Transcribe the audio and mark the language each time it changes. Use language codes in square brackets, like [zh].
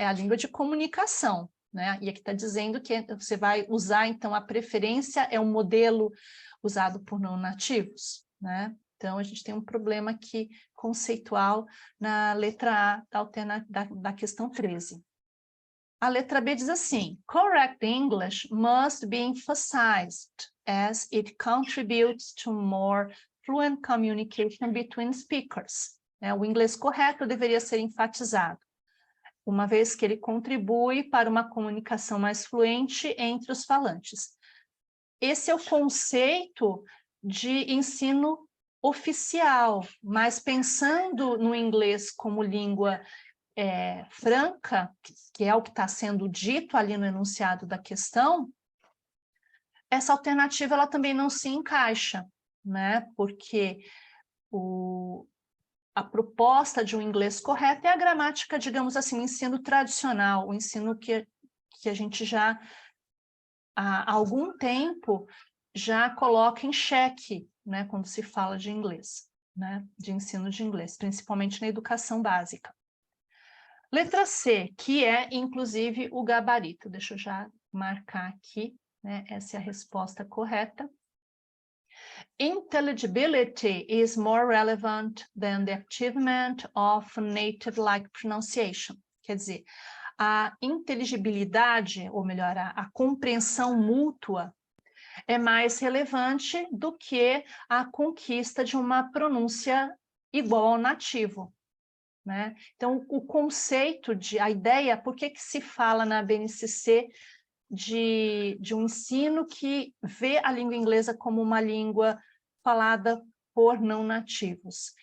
[pt] É a língua de comunicação, né? E aqui está dizendo que você vai usar, então, a preferência é um modelo usado por não nativos, né? Então, a gente tem um problema aqui conceitual na letra A da questão 13. A letra B diz assim, [en] correct English must be emphasized as it contributes to more fluent communication between speakers. [pt] O inglês correto deveria ser enfatizado, uma vez que ele contribui para uma comunicação mais fluente entre os falantes. Esse é o conceito de ensino oficial, mas pensando no inglês como língua franca, que é o que está sendo dito ali no enunciado da questão, essa alternativa ela também não se encaixa, né? Porque a proposta de um inglês correto é a gramática, digamos assim, o ensino tradicional, o ensino que a gente já há algum tempo já coloca em xeque, né? Quando se fala de inglês, né? De ensino de inglês, principalmente na educação básica. Letra C, que é, inclusive, o gabarito. Deixa eu já marcar aqui, né? Essa é a resposta correta. [en] Intelligibility is more relevant than the achievement of native-like pronunciation. [pt] Quer dizer, a inteligibilidade, ou melhor, a compreensão mútua, é mais relevante do que a conquista de uma pronúncia igual ao nativo. Né? Então, o conceito, a ideia, por que se fala na BNCC de um ensino que vê a língua inglesa como uma língua falada por não nativos?